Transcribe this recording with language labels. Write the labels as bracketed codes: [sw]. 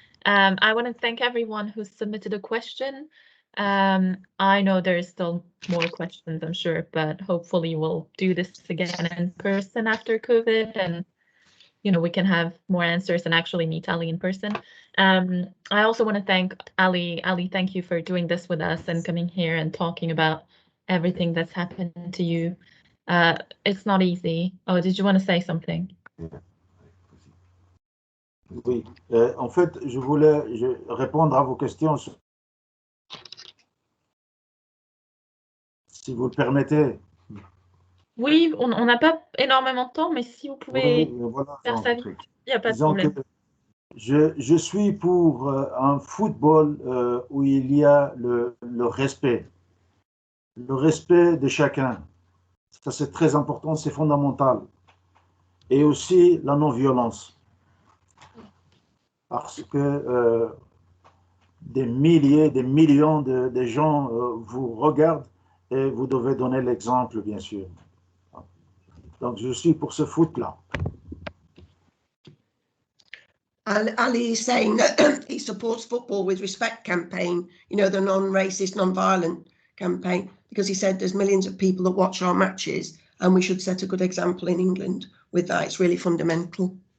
[en] I want to thank everyone who submitted a question. I know there's still more questions, I'm sure, but hopefully we'll do this again in person after COVID, and we can have more answers and actually meet Ali in person. I also want to thank Ali. Ali, thank you for doing this with us and coming here and talking about everything that's happened to you. It's not easy. Oh, did you want to say something? [fr] Oui, en fait, je voulais répondre à vos questions. Si vous le permettez. Oui, on n'a pas énormément de temps, mais si vous pouvez voilà, faire ça vite, il n'y a pas de disons problème. que je suis pour un football où il y a le respect de chacun. Ça, c'est très important, c'est fondamental. Et aussi la non-violence. Parce que des milliers, des millions de gens vous regardent et vous devez donner l'exemple, bien sûr. Donc, je suis pour ce foot-là. [en] Ali is saying that he supports football with respect campaign, you know, the non-racist, non-violent campaign, because he said there's millions of people that watch our matches and we should set a good example in England with that. It's really fundamental.